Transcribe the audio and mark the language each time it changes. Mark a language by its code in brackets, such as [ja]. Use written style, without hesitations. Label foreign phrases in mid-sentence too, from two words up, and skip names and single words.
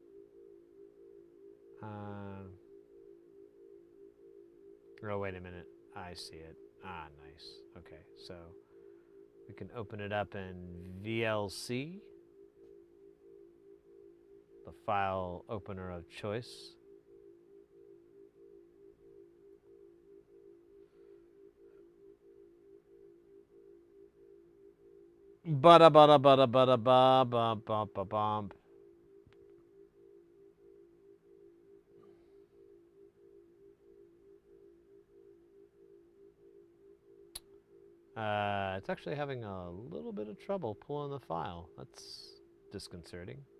[en] Oh, wait a minute. I see it. Ah, nice. Okay, so we can open it up in VLC, the file opener of choice. Bada bada bada bada ba ba ba ba bump. It's actually having a little bit of trouble pulling the file. That's disconcerting.